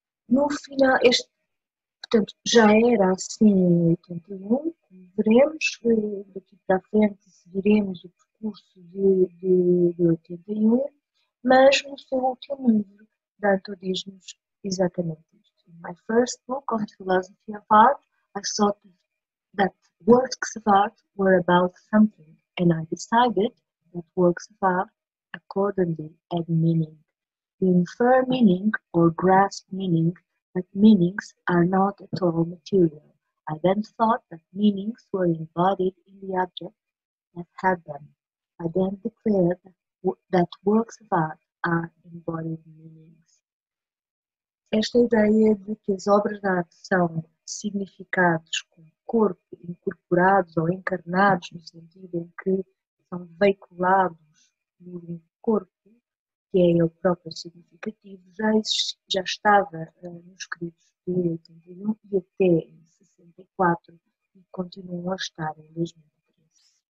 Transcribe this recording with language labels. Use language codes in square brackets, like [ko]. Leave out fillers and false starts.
[pt] No final, portanto, já era assim em 81, como veremos, daqui para a frente seguiremos o percurso de 81, mas no seu último livro, Danto diz-nos exatamente isto. [en] In my first book on philosophy of art, I thought that works of art were about something, and I decided that works of art accordingly had meaning. We infer meaning or grasp meaning, but meanings are not at all material. I then thought that meanings were embodied in the object that had them. I then declared that works of art are embodied meanings. [pt] Esta ideia de que as obras de arte são significados com corpo, incorporados ou encarnados, no sentido em que são veiculados por um corpo, que é ele próprio significativo, já estava nos escritos de 81 e até em 64 e continuam a estar em 2013.